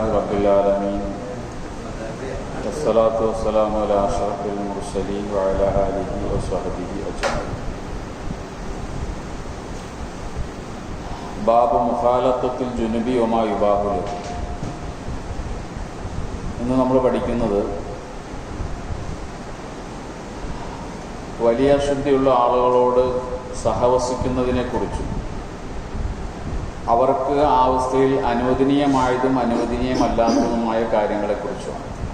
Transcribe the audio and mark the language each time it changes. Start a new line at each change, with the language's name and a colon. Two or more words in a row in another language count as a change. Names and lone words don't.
Arabic: رب العالمين والصلاة والسلام على أشرف المرسلين وعلى آله وصحبه أجمعين. باب مخالطة الجنب وما يباح له.
Malayalam: ഇന്ന് നമ്മൾ പഠിക്കുന്നത് വലിയ ശുദ്ധിയുള്ള ആളുകളോട് സഹവസിക്കുന്നതിനെക്കുറിച്ചും അവർക്ക് ആ അവസ്ഥയിൽ അനുവദനീയമായതും അനുവദനീയമല്ലാത്തതുമായ കാര്യങ്ങളെക്കുറിച്ചുമാണ്.